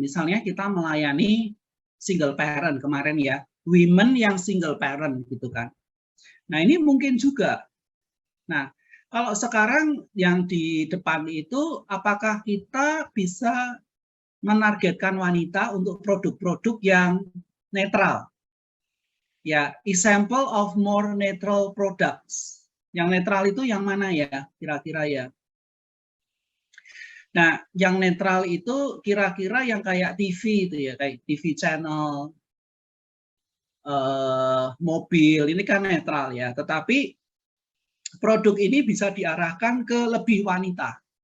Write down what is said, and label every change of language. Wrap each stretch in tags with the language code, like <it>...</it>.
<id>Misalnya kita melayani single parent kemarin ya, women yang single parent gitu kan. Nah ini mungkin juga. Nah kalau sekarang yang di depan itu, apakah kita bisa menargetkan wanita untuk produk-produk yang netral?</id> <en>Ya, example of more neutral products.</en> <id>Yang netral itu yang mana ya, kira-kira ya? Nah, yang netral itu kira-kira yang kayak TV itu ya, kayak TV channel, mobil, ini kan netral ya. Tetapi produk ini bisa diarahkan ke lebih wanita.</id>